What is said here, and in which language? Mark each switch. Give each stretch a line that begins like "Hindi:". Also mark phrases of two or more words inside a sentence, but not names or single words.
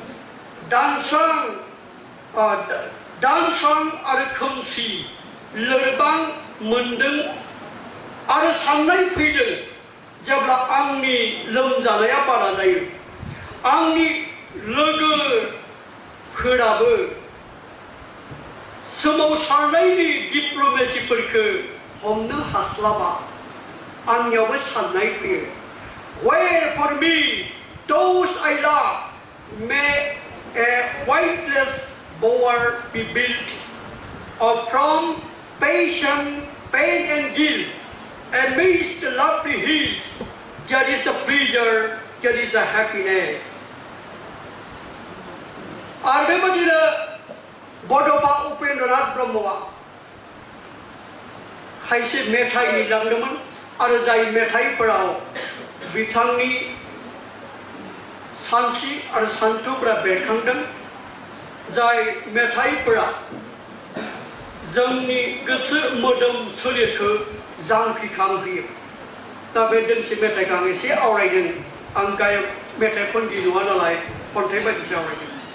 Bodo: दानस्रां आरो खोमसि लोरबां मोनदों आरो साननाय फैदों जेब्ला आंनि लोमजानाया बारा जायो आंनि लोगोफोराबो सोमावसारनायनि डिप्ल'मेसिफोरखौ हमनो हास्लाबा आंनियावबो साननाय फैयो
English: where for me those I love may a whiteless bower be built or from passion, pain and guilt amidst the lovely hills That is the pleasure, that is the happiness.
Bodo: आरो बेबादिनो बड'फा उपेन्द्रनाथ ब्रह्मआ खायसे मेथाइ लिरलांदोंमोन आरो जाय मेथाइफोराव बिथांनि सानस्रि आरो सानथौफोरा बेरखांदों जाय मेथाइफोरा जोंनि गोसो मोदोम सोलेरखौ जांख्रिखांहोयो दा बे दोंसे मेथाइखौ आं एसे आवरायदों आं गायक मेथाइ खनगिरि नङा नालाय खन्थाइ बायदिसो आवरायदों